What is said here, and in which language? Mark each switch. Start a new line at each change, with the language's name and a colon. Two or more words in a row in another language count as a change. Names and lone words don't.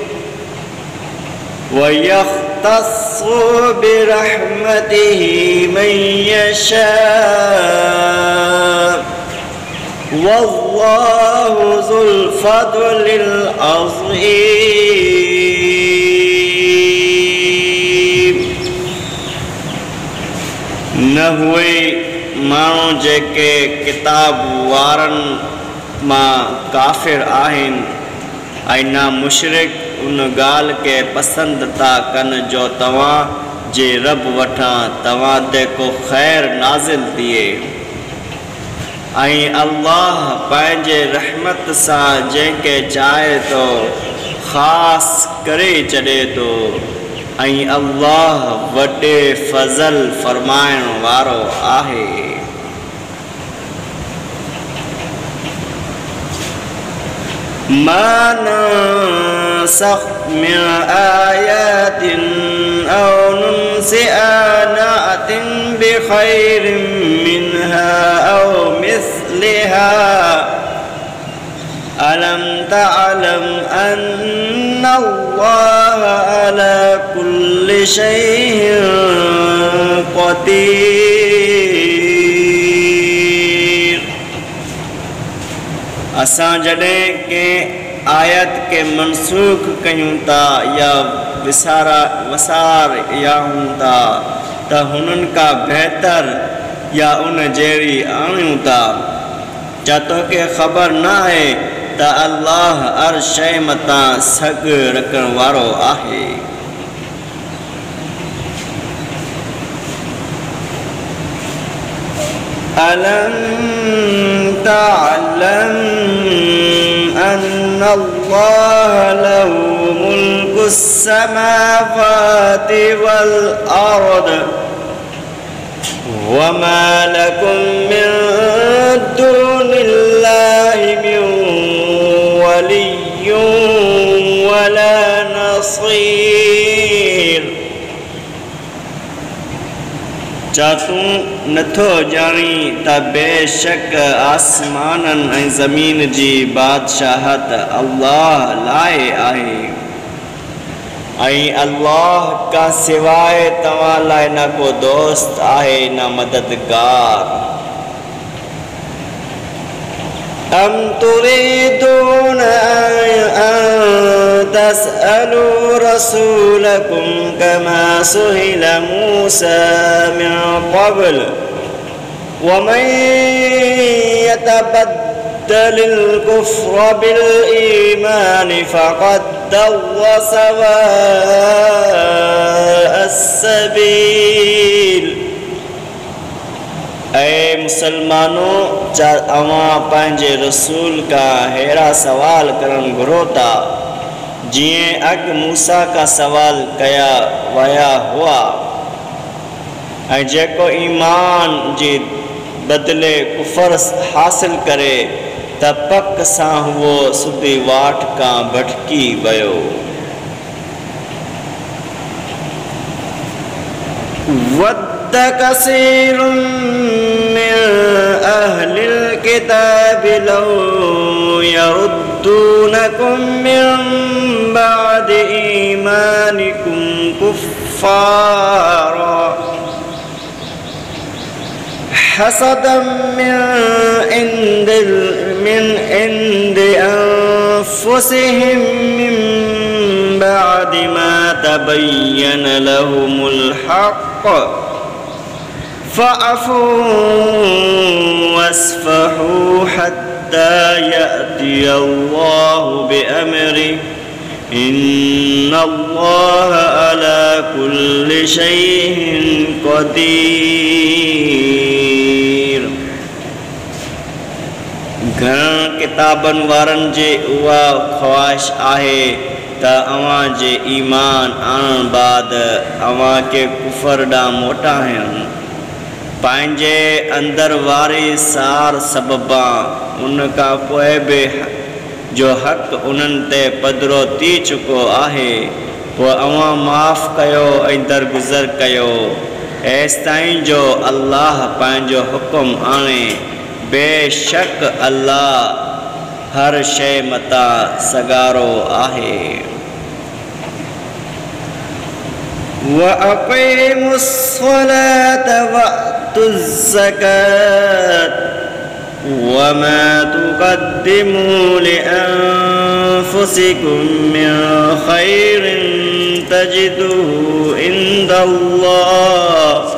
Arabic: ويختص برحمته من يشاء والله ذو الفضل العظيم
Sindhi: न हुए माण्हू जेके किताब वारनि मां काफ़िर आहिनि ऐं न मुशरिक उन ॻाल्हि खे पसंदि था कनि जो तव्हां जे रब वठां तव्हां ते को ख़ैर नाज़िल थिए ऐं अल्लाह पंहिंजे रहमत सां जंहिंखे चाहे थो ख़ासि करे छॾे थो ऐं अल्लाह वॾे फज़ल फरमाइण वारो आहे
Arabic: ما ننسخ من آيات أو ننسئها نأت بخير منها أو مثلها ألم تعلم أن الله على كل شيء
Sindhi: قدير असां जॾहिं कंहिं आयत के मनसूख कयूं था या वसारियाऊं था त हुननि खां बहितर या उन जहिड़ी आणियूं था छा तोखे ख़बर न आहे त अल्लाह हर शइ मथां सघ रखण वारो आहे ألم
Arabic: تعلم أن الله له ملك السماوات والأرض وما لكم من دون الله من ولي ولا
Sindhi: نصير छा तूं नथो ॼाणी त बेशक आसमाननि ऐं ज़मीन जी बादशाहत अल्लाह लाइ आहे अल्लाह का सिवाय तव्हां लाइ न को दोस्त आहे न मददगार।
Arabic: أم تريدون أن تسألوا رسولكم كما سئل موسى من قبل ومن يتبدل الكفر بالإيمان فقد ضل سواء السبيل।
Sindhi: ऐ मुसलमानों, अवां पंहिंजे रसूल का हेड़ा सवाल करण घुरो था जीअं अॻु मूसा का सवाल कया विया हुआ, ऐं जेको ईमान जे बदिले कुफर हासिल करे त पक सां वो सुधी वाट खां भटकी वियो।
Arabic: ود كثير من أهل الكتاب لو يردونكم من بعد إيمانكم كفارا حسدا من عند أنفسهم من بعد ما تبين لهم الحق فاعفوا واصفحوا حتى يأتي الله بأمره إن الله على كل شيء قدير.
Sindhi: घणनि किताबनि वारनि जे उहा ख़्वाहिश आहे त अवां जे ईमान आणण बाद अवां खे कुफर ॾांहुं मोटाइनि, पंहिंजे अंदर वारी सार सबबा उन खां पोइ बि जो हक़ उन्हनि ते पधिरो थी चुको आहे, पोइ अवां माफ़ कयो ऐं दरगुज़र कयो एसि ताईं जो अल्लाह पंहिंजो हुकुम आणे। बेशक अल्लाह हर शइ मथां सगारो आहे।
Arabic: وأقيموا الصلاة وآتوا الزكاة وما تقدموا لأنفسكم من خير تجدوه عند الله